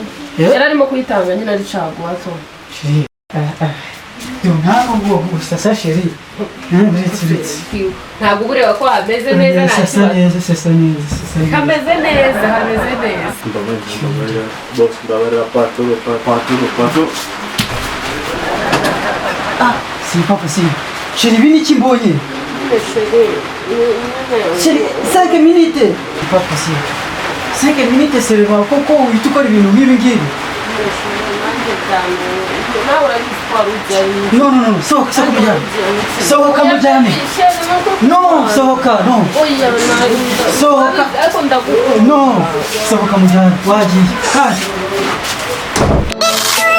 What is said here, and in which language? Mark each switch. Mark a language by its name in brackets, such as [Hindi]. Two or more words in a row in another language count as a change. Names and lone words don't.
[Kinyarwanda] Yari arimo kuyitanga nyine ari caguwa so. Chéri. Ntabwo gusa [French] sa chéri. [Kinyarwanda] Ntabwo ureba ko hameze neza nta kibazo. Sesa neza. Hameze neza, hameze neza. Ndabarira pato. [French] Ah, c'est pas possible. Chéri, [Kinyarwanda] ibi ni iki mbonye? nyine sheri nyine [French] Chérie, 5 minutes. C'est pas possible. 5 minutes seulement. [Kinyarwanda] Koko uhita ukora ibintu nk'ibi ngibi. nawe urabizi ko wari ujyanye No, sohoka, sohoka mujyane. Sohoka mujyane. No, sohoka, no. oya Sohoka. ariko ndagukunda No, sohoka mujyane. Wagiye. Kandi.